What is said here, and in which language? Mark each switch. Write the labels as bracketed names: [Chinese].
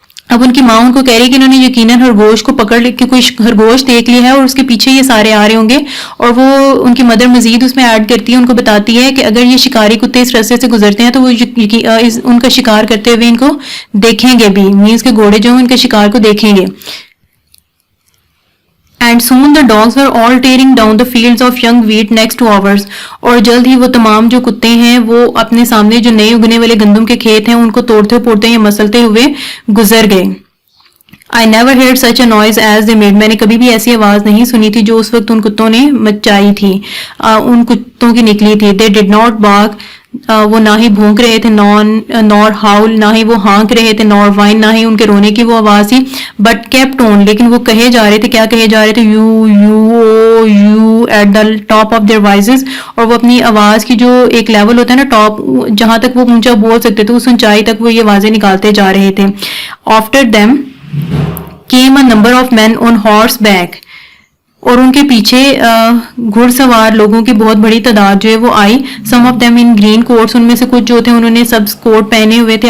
[Urdu] اب ان کی ماں ان کو کہہ رہی ہے کہ انہوں نے یقیناً خرگوش کو پکڑ لی, کہ کوئی خرگوش دیکھ لیا ہے اور اس کے پیچھے یہ سارے آ رہے ہوں گے. اور وہ ان کی مدر مزید اس میں ایڈ کرتی ہے, ان کو بتاتی ہے کہ اگر یہ شکاری کتے اس راستے سے گزرتے ہیں تو وہ ان کا شکار کرتے ہوئے ان کو دیکھیں گے بھی, مینس کے گھوڑے جو ہیں ان کے شکار کو دیکھیں گے. [English] And soon the dogs were all tearing down the fields of young wheat next to ours. [Urdu] اور جلد ہی وہ تمام جو کتے ہیں وہ اپنے سامنے جو نئے اگنے والے گندم کے کھیت ہیں ان کو توڑتے پھوڑتے یا مسلتے ہوئے گزر گئے. [English] I never heard such a noise as they made. [Urdu] میں نے کبھی بھی ایسی آواز نہیں سنی تھی جو اس وقت ان کتوں نے مچائی تھی, ان کتوں کی نکلی تھی. [English] They did not bark. [Urdu] وہ نہ ہی بھونک رہے تھے, [English] nor howl, [Urdu] نہ ہی وہ ہانک رہے تھے, [English] nor whine, [Urdu] نہ ہی ان کے رونے کی وہ آواز تھی. [English] But kept on, [Urdu] لیکن وہ کہے جا رہے تھے. کیا کہے جا رہے تھے؟ [English] you at the top of their voices. [Urdu] اور وہ اپنی آواز کی جو ایک لیول ہوتا ہے نا ٹاپ, جہاں تک وہ اونچا بول سکتے تھے اس اونچائی تک وہ یہ آوازیں نکالتے جا رہے تھے. [English] After them came a number of men on horseback. [Urdu] اور ان کے پیچھے گھڑ سوار لوگوں کی بہت بڑی تعداد جو ہے وہ آئی. [English] some of them in green coats, [Urdu] ان میں سے کچھ جو تھے انہوں نے سب کوٹ پہنے ہوئے تھے.